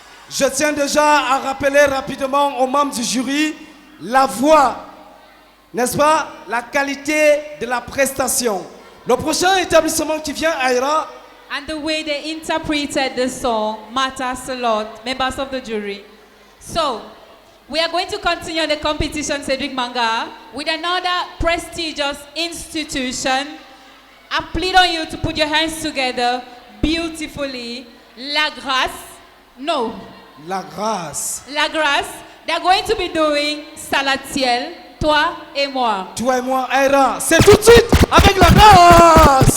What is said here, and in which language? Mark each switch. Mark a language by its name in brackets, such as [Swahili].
[French] Je tiens déjà à rappeler rapidement aux membres du jury la voix, n'est-ce pas, la qualité de la prestation. Le prochain établissement qui vient, Aïra, [English] and the way they interpreted the song matters a lot, members of the jury. So, we are going to continue the competition, Cedric Manga, with another prestigious institution. I plead on you to put your hands together beautifully. [French] La Grâce. No. La Grâce. La Grâce. [English] They're going to be doing Salatiel, toi et moi. [French] Toi et moi, Aira. C'est tout de suite avec La Grâce.